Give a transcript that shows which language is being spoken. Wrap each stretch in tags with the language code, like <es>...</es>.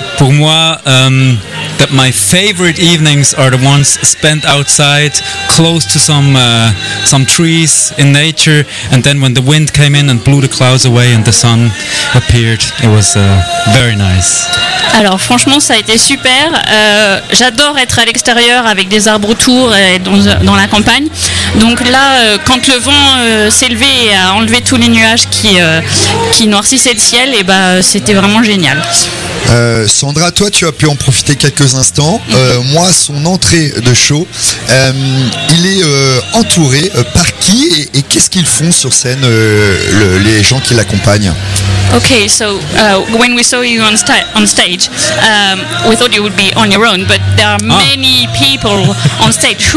<fr>Pour moi,</fr> <en>that my favorite evenings are the ones spent outside, close to some trees in nature, and then when the wind came in and blew the clouds away and the sun appeared, it was very nice.</en> <fr>Alors franchement, ça a été super. J'adore être à l'extérieur avec des arbres autour et dans la campagne. Donc là, quand le vent s'est levé et a enlevé tous les nuages qui noircissaient le ciel, et ben, c'était vraiment génial. Sandra, toi, tu as pu en profiter quelques instants. Mm-hmm. Moi, son entrée de show, il est entouré par qui et qu'est-ce qu'ils font sur scène, les gens qui l'accompagnent?</fr> <en>Okay, so when we saw you on stage, we thought you would be on your own, but there are many people on stage.</en>